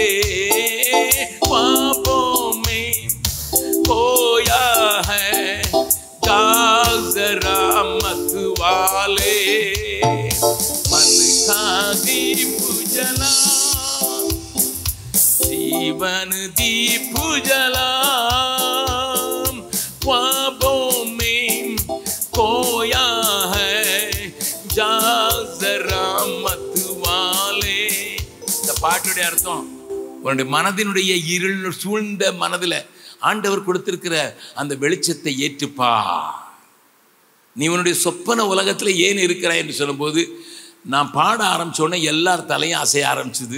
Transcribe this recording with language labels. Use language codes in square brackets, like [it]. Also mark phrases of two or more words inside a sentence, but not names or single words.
[hi] ख्वाबों में खोया है, जा जरा मत वाले, मन का दीप जला, जीवन दीप जला, ख्वाबों में खोया है, जा जरा मत वाले. [ta] இந்த பாட்டுடைய அர்த்தம், உன்னுடைய மனதினுடைய இருள் சூழ்ந்த மனதில் ஆண்டவர் கொடுத்திருக்கிற அந்த வெளிச்சத்தை ஏற்றுப்பா. நீ உன்னுடைய சொப்பன உலகத்தில் ஏன் இருக்கிறாய் என்று சொல்லும்போது நான் பாட ஆரம்பித்தோடனே எல்லார் தலையும் அசைய ஆரம்பிச்சுது.